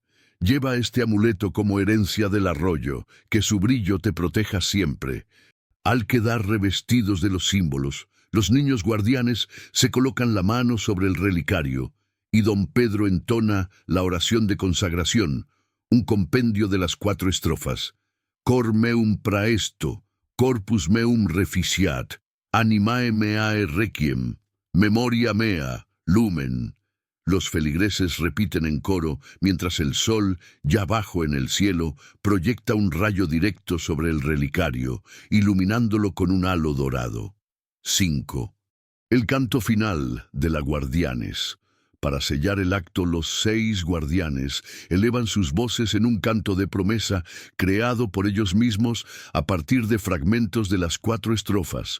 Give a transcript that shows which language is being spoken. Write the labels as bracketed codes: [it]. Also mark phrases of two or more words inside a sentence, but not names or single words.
[es] Lleva este amuleto como herencia del arroyo, que su brillo te proteja siempre. Al quedar revestidos de los símbolos, los niños guardianes se colocan la mano sobre el relicario, y don Pedro entona la oración de consagración, un compendio de las 4 estrofas. [la] Cor meum praesto, corpus meum reficiat, animae meae requiem, memoria mea, lumen. [es] Los feligreses repiten en coro, mientras el sol, ya bajo en el cielo, proyecta un rayo directo sobre el relicario, iluminándolo con un halo dorado. 5. El canto final de la Guardianes. Para sellar el acto, los 6 guardianes elevan sus voces en un canto de promesa creado por ellos mismos a partir de fragmentos de las 4 estrofas.